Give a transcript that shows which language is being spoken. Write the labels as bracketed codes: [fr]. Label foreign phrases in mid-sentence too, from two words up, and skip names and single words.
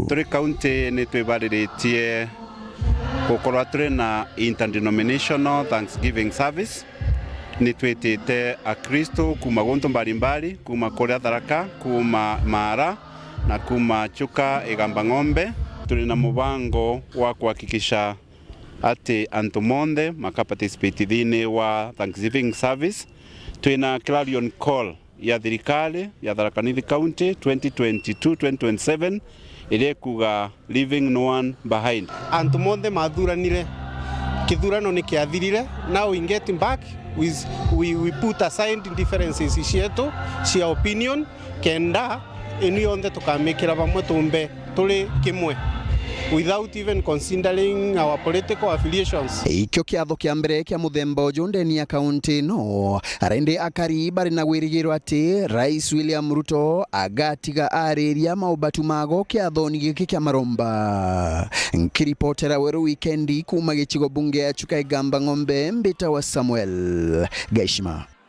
[mer] Turi kaunti ni twibariretie gukorwa turi na [en] interdenominational Thanksgiving service [mer] ni twetete akristo kuma gonto mbalimbali kuma kuria Tharaka kuma Mara na kuma Chuka igamba ng'ombe. Tuli na mubango wa kuhakikisha ati antu monde makaparticipate thini wa [en] Thanksgiving service. [mer] Twina [en] clarion call [mer] ya thirikari ya Tharaka Nithi County 2022-2027 ile kuga [en] leaving no one behind. [mer] Antu monde mathuranire, kithurano ni kiathirire. [en] Now in getting back we put aside differences [mer] cietu cia [en] opinion [mer] kenda inu yonthe tukamikira vamwe tumbe tuli kimwe [en] without even considering our political affiliations. [mer] Ikyo kiatho kia mbere kia muthemba uyu ndeni ya kaunti no arende akari bari na gwirigirwa ati Rais William Ruto agatiga ariria maubatu mago kiathoni giki kia Maromba. Nkiripotera Weru Wikendi kuma gichigo bunge ya Chuka Igamba Ng'ombe, Mbita wa Samuel Gaishima.